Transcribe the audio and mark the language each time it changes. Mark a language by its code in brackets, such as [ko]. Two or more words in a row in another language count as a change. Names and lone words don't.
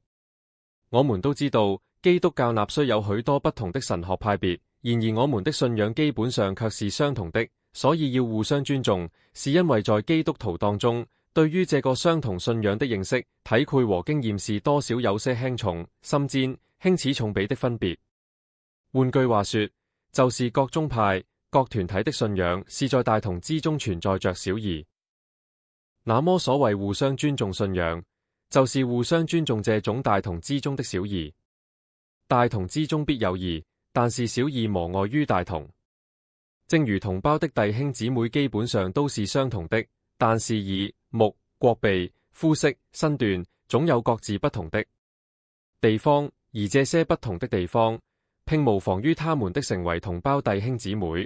[zh] 我們都知道，基督教納雖有許多不同的神學派別，然而我們的信仰基本上卻是相同的，所以要互相尊重，是因為在基督徒當中，對於這個相同信仰的認識、體會和經驗是多少有些輕重、深淺、輕此重彼的分別。換句話說，就是各宗派、各團體的信仰是在大同之中存在着小異。那麼所謂互相尊重信仰，就是互相尊重這種大同之中的小異。大同之中必有異，但是小異無礙於大同。正如同胞的弟兄姊妹基本上都是相同的，但是耳、目、國鼻、膚色、身段總有各自不同的地方，而這些不同的地方並無妨於他們的成為同胞弟兄姊妹。